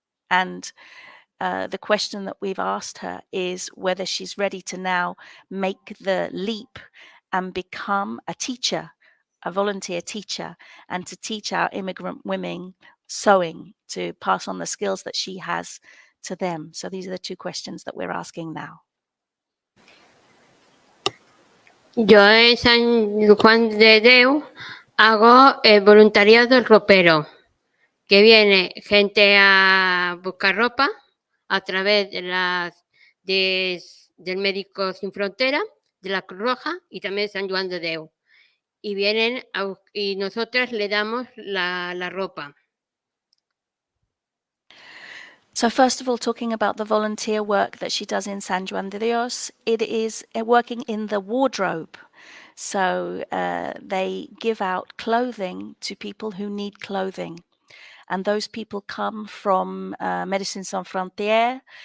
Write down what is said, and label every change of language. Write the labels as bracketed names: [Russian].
[English] And the question that we've asked her is whether she's ready to now make the leap and become a teacher, a volunteer teacher, and to teach our immigrant women sewing, to pass on the skills that she has to them? So these are the two questions that we're asking now. [Spanish] Yo en San Juan de Déu hago el voluntariado ropero, que viene gente a buscar ropa a través del Médicos Sin Frontera, de la Cruz Roja y también de San Juan de Déu. Y vienen y nosotras le damos la ropa. [English] So first of all, talking about the volunteer work that she does in San Juan de Dios, it is working in the wardrobe. So they give out clothing to people who need clothing. And those people come from Médecins Sans Frontières.